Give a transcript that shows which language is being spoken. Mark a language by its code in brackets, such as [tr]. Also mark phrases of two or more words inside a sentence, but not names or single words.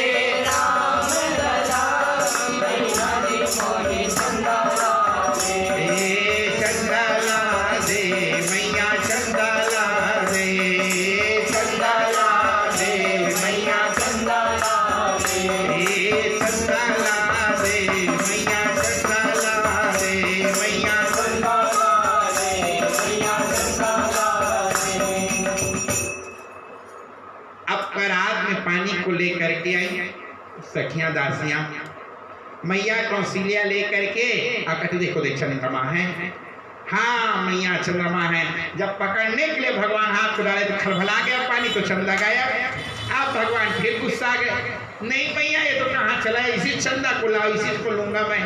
[hi] राम लला, मैया जी मोही चंदा ला दे, चंदा ला दे, मैया चंदा ला दे, चंदा ला दे, मैया चंदा ला दे, चंदा ला दे, मैया चंदा ला दे, मैया चंदा ला दे, मैया चंदा ला दे। अब परात में पानी को लेकर के आई सखियां दासियां, मैया कौशल्या लेकर के कहते देखो देख चंद्रमा है। हाँ मैया चंद्रमा है। जब पकड़ने के लिए भगवान हाथ को डाले तो खलबला गया पानी, तो चंदा गाया। अब भगवान फिर गुस्सा गए, नहीं मैया ये तो कहाँ चला है, इसी चंदा को लाओ, इसी को लूंगा मैं।